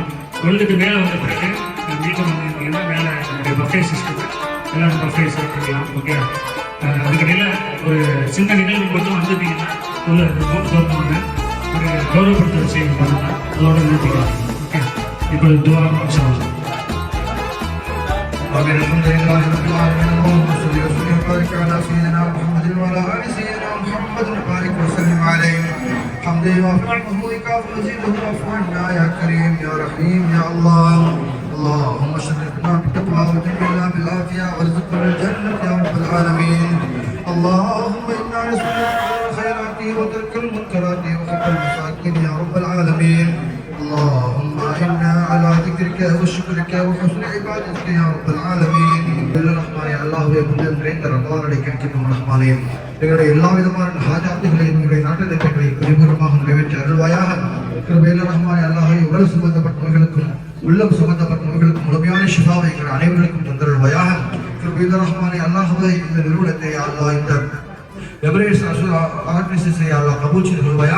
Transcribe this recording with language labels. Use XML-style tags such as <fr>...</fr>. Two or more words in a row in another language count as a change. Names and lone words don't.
<ta>தொழுதுக்கு மேலே வந்த பிறகு வீட்டில் வந்தீங்கன்னா மேலே நம்முடைய பஃபே சிஸ்டம் எல்லாரும் பஃபே சாப்பிட்டுக்கலாம். ஓகே, அதுக்கடையில் ஒரு சின்ன நிகழ்வு மட்டும் வந்துட்டீங்கன்னா நோம்பு திறந்தவங்க ஒரு கௌரவப்படுத்த விஷயம் பண்ணலாம். அதோட நிறுத்திக்கலாம். ஓகே, இப்போ துவா</ta> <ar>إن شاء الله. الحمد لله رب العالمين. اللهم صل وسلم وبارك على سيدنا محمد وعلى آل سيدنا محمد وبارك وسلم عليه. حمد الله وحمدك ونزيده عفونا يا كريم يا رحيم يا الله. اللهم شرفنا بالتقوى وجننا بالعافية وارزقنا الجنة يا رب العالمين. اللهم إنا نسألك الخيرات وترك المنكرات وحب المساكين يا رب العالمين. اللهم إنا على ذكرك وشكرك وحسن عبادتك يا رب العالمين. الرحمن الله</ar> <ta>நிறைந்த ரமலானை கிடைக்கும் ரஹ்மானே, எங்களுடைய எல்லா விதமான ஹாஜாத்துகளையும் எங்களுடைய நாட்டுத்திட்டங்களை பரிபூர்ணமாக நிறைவேற்ற அருள்வாயாக. கிருபையில் ரஹ்மானே அல்லாஹ் உடல் சம்பந்தப்பட்டவர்களுக்கும் உள்ளம் சம்பந்தப்பட்டவர்களுக்கும் முழுமையான ஷிஃபாவை எங்கள் அனைவருக்கும் தந்தருள்வாயாக. கிருபையில் ரஹ்மானே அல்லாஹ்வே இந்த நிறுவனத்தை அல்லாஹ் இந்த எவரேஸ் ஆர்கனைசேஷனை அல்லாஹ் கபூல் செய்து கொள்வாயாக.</ta>